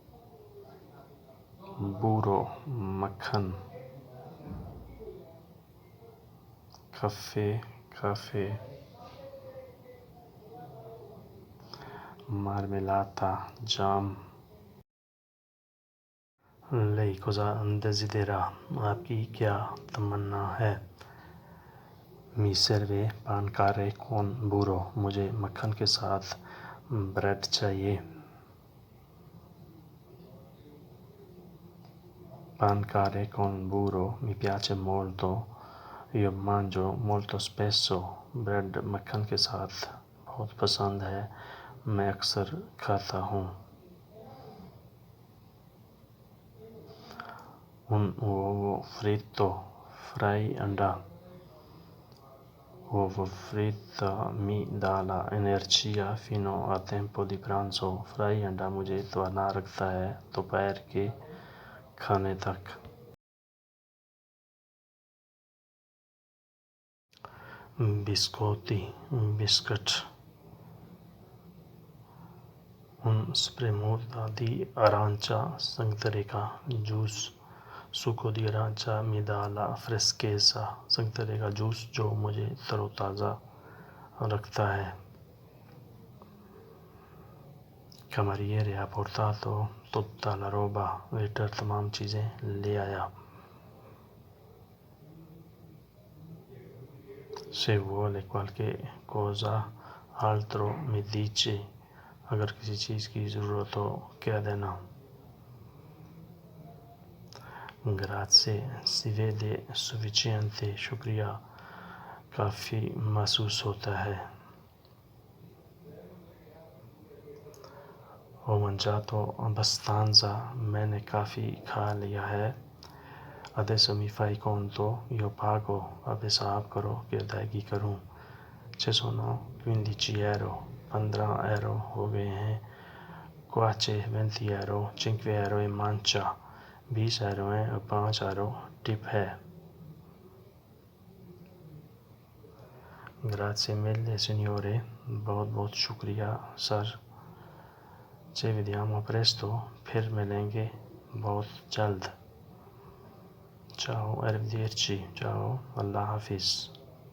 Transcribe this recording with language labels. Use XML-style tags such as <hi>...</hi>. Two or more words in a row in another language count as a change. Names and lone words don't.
<ur>Burro, مکھن.</ur> <it>caffè. Marmellata, jam. Lei cosa desidera?</it> <ur>آپ کی کیا تمنا ہے?</ur> <it>Mi serve pancare con burro.</it> <ur>مجھے مکھن کے ساتھ بریڈ چاہیے.</ur> <it>Pancare con burro mi piace molto. Io mangio molto spesso.</it> <ur>بریڈ مکھن کے ساتھ بہت پسند ہے. میں اکثر کھاتا ہوں.</ur> <it>Un uovo fritto, fry अंडा. Uovo fritto mi dà energia fino a tempo di pranzo.</it> <ur>Fry انڈا مجھے توانا رکھتا ہے دوپہر کے کھانے تک.</ur> <it>Biscotti, biscuit. Un spremuta di arancia,</it> <ur>سنترے کا جوس.</ur> <it>Succo di arancia mi dà la freschezza.</it> <ur>سنترے کا جوس جو مجھے تروتازہ رکھتا ہے.</ur> <it>Cameriere ha portato tutta la roba.</it> <ur>ویٹر تمام چیزیں لے آیا.</ur> <it>Se vuole qualche cosa altro mi dice.</it> <ur>اگر کسی چیز کی ضرورت ہو کہہ دینا.</ur> <it>Grazie, si vede sufficiente.</it> <ur>شکریہ، کافی محسوس ہوتا ہے.</ur> <it>Ho mangiato abbastanza.</it> <ur>میں نے کافی کھا لیا ہے.</ur> <it>Adesso mi fai conto, io pago.</it> <ur>اب حساب کرو کہ ادائیگی کروں.</ur> <it>Ci sono 15 euro. 15 euro</it> <ur>ہو گئے ہیں.</ur> <it>Qua c'è 20 euro, 5 euro e mancia.</it> <ur>20 euro ہیں اور 5 euro ٹپ ہے.</ur> <it>Grazie mille signore.</it> <ur>بہت بہت شکریہ سر.</ur> <it>Ci vediamo presto.</it> <ur>پھر ملیں گے بہت جلد.</ur> <it>Ciao, arrivederci. Ciao,</it> <ur>اللہ حافظ.</ur>